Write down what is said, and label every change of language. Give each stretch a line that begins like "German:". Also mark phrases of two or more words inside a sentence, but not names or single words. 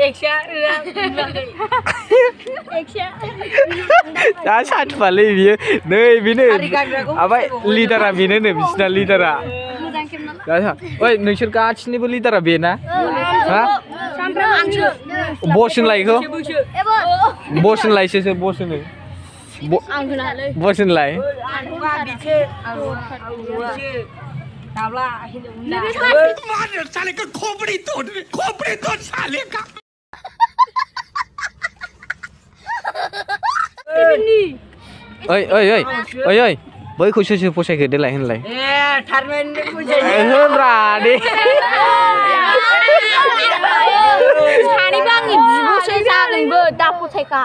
Bodo: दा साथुफालै बियो नै बेनो ओमफ्राय लिडारा बेनो बिसिना लिडारा ओइ नोंसोर गासिनिबो लिडारा बेना हा बस होनलाय बेखौ बस होनलायसो बस होनो बस होनलाय
Hindi: साले का खोपड़ी तोड़ साले का
Bodo: ओइ ओइ ओइ ओइ ओइ बैखौ सोर फसायखो देलाय होनलाय होनब्रा दे सानैबो आंनि बिब'सो जागोनबो दा फसायखा